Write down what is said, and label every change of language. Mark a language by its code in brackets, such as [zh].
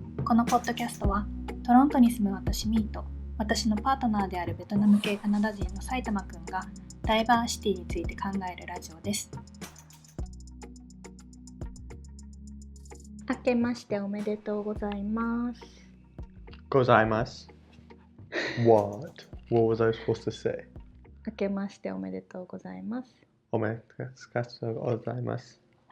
[ja] このポッドキャストはトロントに住む私ミーと私のパートナーであるベトナム系カナダ人の埼玉くんがダイバーシティについて考えるラジオです。明けましておめでとうございます。ございます。 [en] What was I supposed to say? [ja] 明けましておめでとうございます。おめでとうございます。